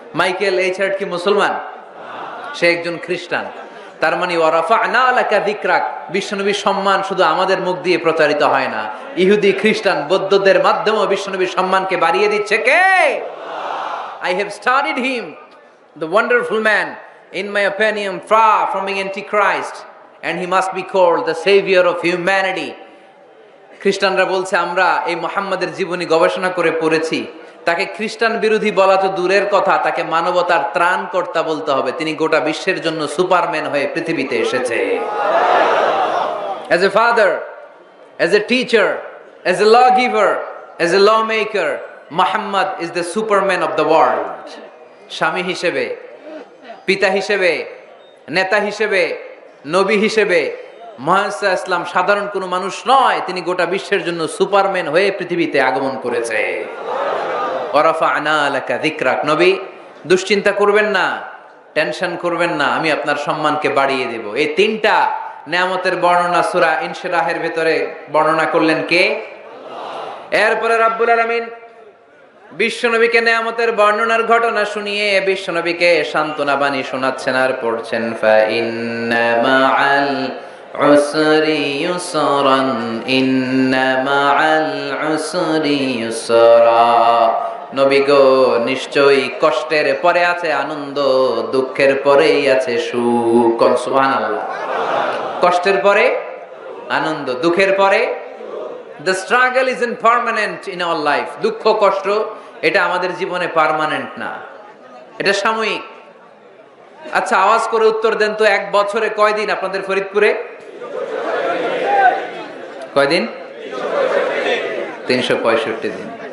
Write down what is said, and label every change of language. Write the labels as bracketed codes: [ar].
[bn] Michael H heart কি মুসলমান? সে একজন খ্রিস্টান। তার মানে [ar] ওয়া রাফা'না লাকা যিকরাক, [bn] বিশ্বনবীর সম্মান শুধু আমাদের মুখ দিয়ে প্রচারিত হয় না, ইহুদি, খ্রিস্টান, বৌদ্ধদের মাধ্যমেও বিশ্বনবীর সম্মানকে বাড়িয়ে দিচ্ছে কে? [en] I have studied him, the wonderful man, in my opinion, far from being antichrist, and he must be called the savior of humanity. [bn] খ্রিস্টানরা বলছে আমরা এই মুহাম্মাদের জীবনী গবেষণা করে পড়েছি, তাকে খ্রিস্টান বিরোধী বলা তো দূরের কথা, তাকে মানবতার ত্রাণকর্তা বলতে হবে। তিনি গোটা বিশ্বের জন্য সুপারম্যান হয়ে পৃথিবীতে এসেছে। [en] As a father, as a teacher, as a lawgiver, as a lawmaker, Muhammad is the superman of the world. [bn] স্বামী হিসেবে, পিতা হিসেবে, নেতা হিসেবে, নবী হিসেবে মুহাম্মদ ইসলাম সাধারণ কোনো মানুষ নয়, তিনি গোটা বিশ্বের জন্য সুপারম্যান হয়ে পৃথিবীতে আগমন করেছে। [ar] ওয়ারাফা'না লাকা যিকরাক, [bn] নবী দুশ্চিন্তা করবেন না, টেনশন করবেন না, আমি আপনার সম্মানকে বাড়িয়ে দেব। এই তিনটা নিয়ামতের বর্ণনা সূরা ইনশিরাহের ভিতরে বর্ণনা করলেন কে? এরপরে রাব্বুল আলামিন বিশ্বনবীকে নিয়ামতের বর্ণনার ঘটনা শুনিয়ে বিশ্বনবীকে সান্ত্বনা বাণী শোনাচ্ছেন আর পড়ছেন, [ar] ফা ইন্না মাআল উসরি ইউসরান, ইন্না মাআল উসরি ইউসরা। [bn] নবী গো, নিশ্চয়ই কষ্টের পরে আছে আনন্দ, দুঃখের পরেই আছে সুখ। সুবহানাল্লাহ। কষ্টের পরে আনন্দ, দুঃখের পরে। [en] The struggle isn't permanent in our life. [bn] দুঃখ কষ্ট এটা আমাদের জীবনে পার্মানেন্ট না, এটা সাময়িক। আচ্ছা, আওয়াজ করে উত্তর দেন তো, এক বছরে কয়দিন আপনাদের ফরিদপুরে? কয়দিন? 365 দিন।